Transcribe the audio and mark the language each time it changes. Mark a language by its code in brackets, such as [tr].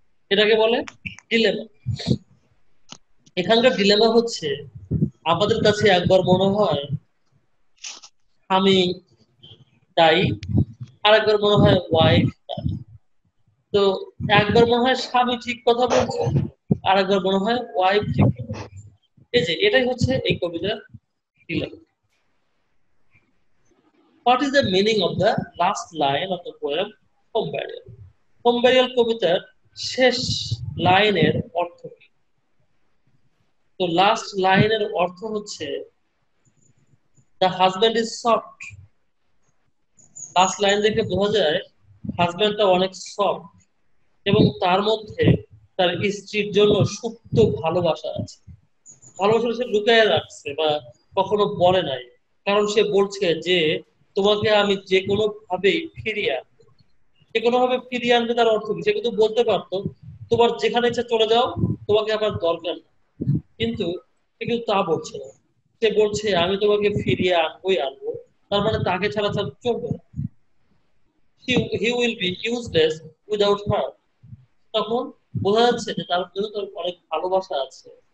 [bn] এটাকে বলে ডিলেমা। এখানকার ডিলেমা হচ্ছে, আমাদের কাছে একবার মনে হয় আমি দায়ী, আরেকবার মনে হয় ওয়াইফ দায়ী। তো একবার মনে হয় স্বামী ঠিক কথা বলছে, আরেকবার মনে হয় ওয়াইফ ঠিক কথা বলছে। এই যে এটাই হচ্ছে এই কবিতার dilemma. [en] What is the meaning of the last line of the poem Home Burial? [bn] Home Burial কবিতার শেষ লাইনের অর্থ কি? তো লাস্ট লাইনের অর্থ হচ্ছে [en] the husband is soft. [bn] Last line দেখে বোঝা যায় হাজব্যান্ডটা অনেক সফট, এবং তার মধ্যে তার স্ত্রীর জন্য সুপ্ত ভালোবাসা আছে। ভালোবাসা সে লুকায় রাখছে বা কখনো বলে নাই, কারণ সে বলছে যে তোমাকে আমি যে কোনো ভাবেই ফিরিয়ে আনবো। যে কোনো ভাবে ফিরিয়ে আনবে তার অর্থ কি? সে কিন্তু বলতে পারতো তোমার যেখানে ইচ্ছা চলে যাও, তোমাকে আমার দরকার না, কিন্তু সে কিন্তু তা বলছে না। সে বলছে আমি তোমাকে ফিরিয়ে আনবোই আনবো, তার মানে তাকে ছাড়া চলবে না। [en] he will be useless without her. [bn] তখন বোঝা যাচ্ছে যে তার জন্য তার অনেক ভালোবাসা আছে।